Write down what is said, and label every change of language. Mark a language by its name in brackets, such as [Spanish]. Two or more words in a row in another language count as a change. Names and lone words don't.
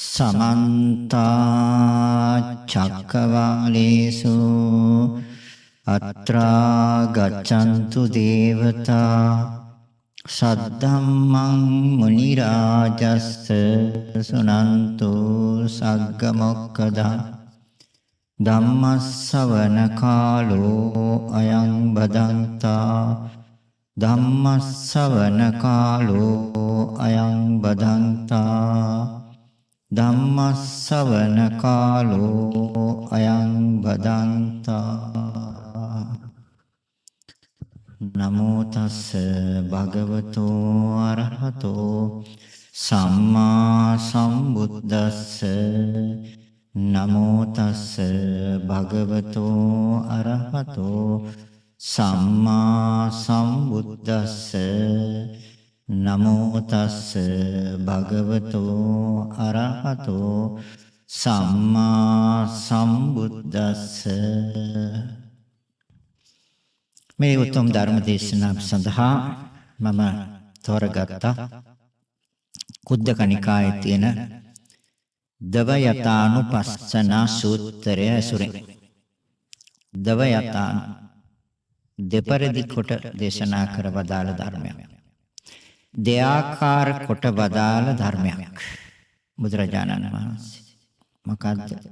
[Pali] समन्त चक्रवालेषु अत्रा गच्छन्तु देवता सद्धम्मं मुनिराजस्य सुनन्तु सग्गमोक्खदा धम्मස්සවන කාලෝ අයං බදන්තා ධම්මස්සවන කාලෝ අයං බදන්තා ධම්මස්සවන කාලෝ අයං බදන්තා නමෝ තස්ස භගවතෝ අරහතෝ සම්මා සම්බුද්දස්ස නමෝ තස්ස භගවතෝ අරහතෝ සම්මා සම්බුද්දස්ස නමෝ තස්ස භගවතෝ අරහතෝ සම්මා සම්බුද්දස්ස [Sinhala] මේ උතුම් ධර්ම දේශනාව සඳහා මම තෝරගත්ත කුද්දක නිකායේ තියෙන දවයතානුපස්සනා සූත්‍රය ඇසුරෙන් දවයතාන දෙපරිදි කොට දේශනා කර වදාළ ධර්මයක් දෙආකාර කොට වදාළ ධර්මයක් බුදුරජාණන් වහන්සේ මොකද්ද